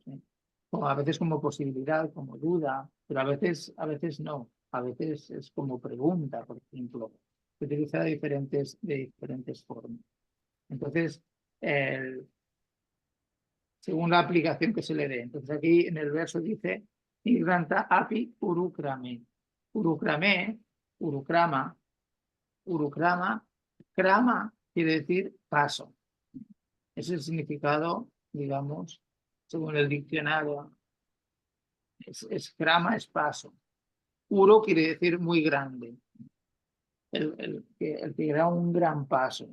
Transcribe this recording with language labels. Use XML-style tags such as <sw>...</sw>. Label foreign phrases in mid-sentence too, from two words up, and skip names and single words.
<es>A veces como posibilidad, como duda, pero a veces no. A veces es como pregunta, por ejemplo. Se utiliza de diferentes formas. Entonces, según la aplicación que se le dé. Entonces aquí en el verso dice,</es> <sa>Nigranta api urukrame.</sa> <es>Urukrame, urukrama, urukrama. Krama quiere decir paso. Es el significado, digamos, según el diccionario. Krama es paso. Uro quiere decir muy grande. El que da un gran paso.</es>